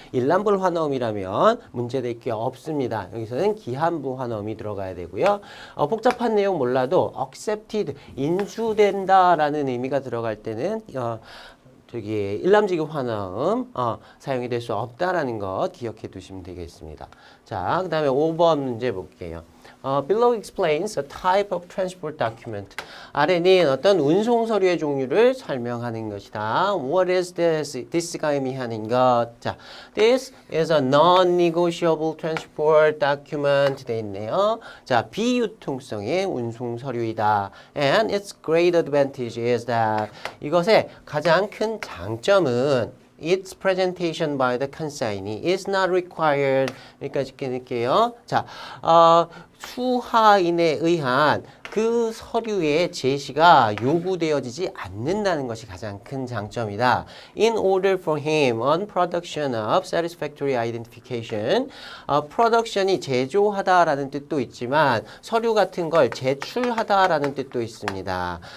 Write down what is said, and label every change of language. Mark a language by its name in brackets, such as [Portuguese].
[Korean] 일람불 환어음이라면 문제될 게 없습니다. 여기서는 기한부 환어음이 들어가야 되고요. 복잡한 내용 몰라도 accepted, 인수된다라는 의미가 들어갈 때는 일람지급 환어음 사용이 될 수 없다라는 것 기억해 두시면 되겠습니다. 자, 그 다음에 5번 문제 볼게요. [English] Below explains a type of transport document. [Korean] 아래는 어떤 운송 서류의 종류를 설명하는 것이다. [English] What is this? [Korean] this가 의미하는 것. [English] 자, this is a non-negotiable transport document [Korean] 돼 있네요. 자, 비유통성의 운송 서류이다. [English] And its great advantage is that [Korean] 이것의 가장 큰 장점은 [English] its presentation by the consignee is not required. [Korean] 여기까지 끊을게요. 자, 수하인에 의한 그 서류의 제시가 요구되어지지 않는다는 것이 가장 큰 장점이다. [English] In order for him on production of satisfactory identification. [Korean] production이 제조하다라는 뜻도 있지만 서류 같은 걸 제출하다라는 뜻도 있습니다.